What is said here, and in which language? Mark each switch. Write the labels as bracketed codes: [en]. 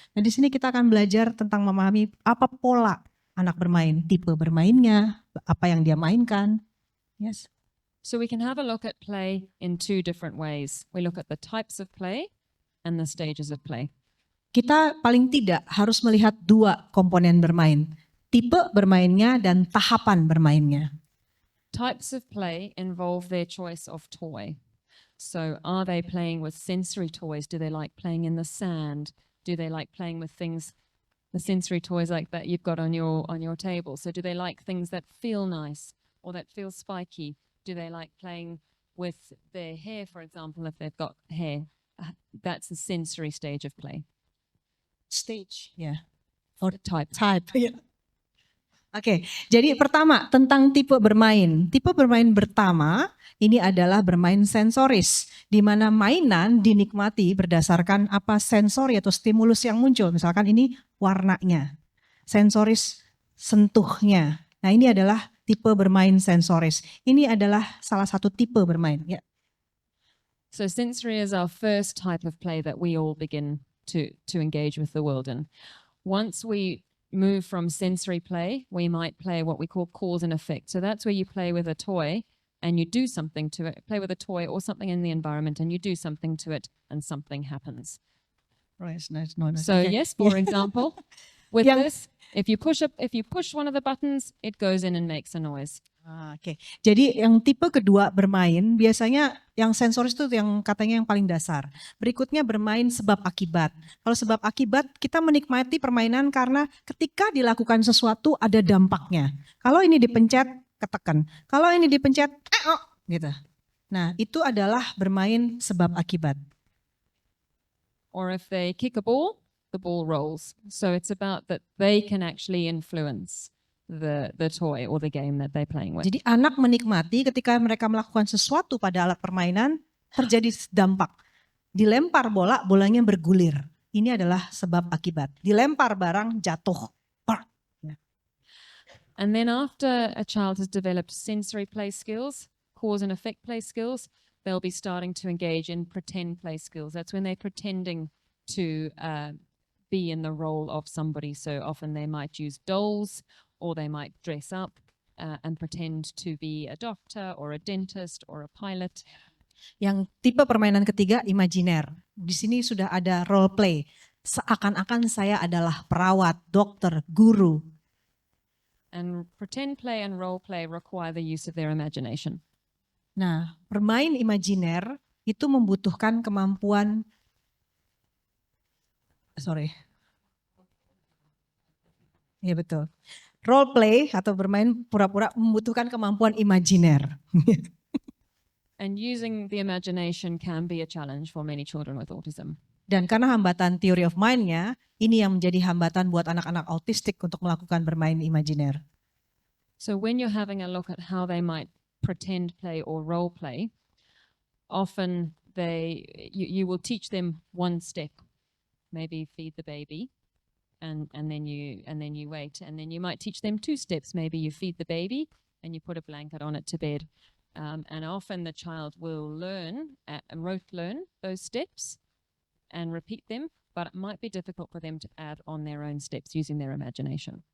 [id] Nah di sini kita akan belajar tentang memahami apa pola anak bermain, tipe bermainnya, apa yang dia mainkan. [en] Yes. So we can have a look at play in two different ways. We look at the types of play and the stages of play. [id] Kita paling tidak harus melihat dua komponen bermain, tipe bermainnya dan tahapan bermainnya. [en] Types of play involve their choice of toy. So are they playing with sensory toys? Do they like playing in the sand? Do they like playing with things, the sensory toys like that you've got on your table? So do they like things that feel nice or that feel spiky? Do they like playing with their hair, for example, if they've got hair? That's the sensory stage of play. Stage, [id] ya. [en] Or type. [id] Type. Ya. Oke, jadi pertama tentang tipe bermain. Tipe bermain pertama ini adalah bermain sensoris, di mana mainan dinikmati berdasarkan apa sensori atau stimulus yang muncul. Misalkan ini warnanya, sensoris sentuhnya. Nah ini adalah tipe bermain sensoris. Ini adalah salah satu tipe bermain. Ya. [en] So sensory is our first type of play that we all begin to engage with the world in. Once we move from sensory play, we might play what we call cause and effect. So that's where you play with a toy and you do something to it, play with a toy or something in the environment and you do something to it and something happens. Right, no. So Okay. yes, for example, with [id] Yang- [en] this, if you push one of the buttons, it goes in and makes a noise. [id] Oke, jadi yang tipe kedua bermain biasanya yang sensoris itu yang katanya yang paling dasar. Berikutnya bermain sebab akibat. Kalau sebab akibat kita menikmati permainan karena ketika dilakukan sesuatu ada dampaknya. Kalau ini dipencet ketekan, kalau ini dipencet gitu. Nah itu adalah bermain sebab akibat. [en] Or if they kick a ball, the ball rolls. So it's about that they can actually influence the toy or the game that they're playing with. [id] Jadi anak menikmati ketika mereka melakukan sesuatu pada alat permainan terjadi dampak. Dilempar bola, bolanya bergulir. Ini adalah sebab akibat. Dilempar barang jatuh. [en] And then after a child has developed sensory play skills, cause and effect play skills, they'll be starting to engage in pretend play skills. That's when they're pretending to be in the role of somebody. So often they might use dolls or they might dress up and pretend to be a doctor or a dentist or a pilot. [id] Yang tipe permainan ketiga imajiner. Di sini sudah ada role play. Seakan-akan saya adalah perawat, dokter, guru. [en] And pretend play and role play require the use of their imagination. [id] Nah, bermain imajiner itu membutuhkan kemampuan ya betul. Role play atau bermain pura-pura membutuhkan kemampuan imajiner. [en] And using the imagination can be a challenge for many children with autism. [id] Dan karena hambatan theory of mind-nya, ini yang menjadi hambatan buat anak-anak autistik untuk melakukan bermain imajiner. [en] So when you're having a look at how they might pretend play or role play, often you will teach them one step, maybe feed the baby, and then you wait, and then you might teach them two steps. Maybe you feed the baby and you put a blanket on it to bed, and often the child will rote learn those steps and repeat them, but it might be difficult for them to add on their own steps using their imagination.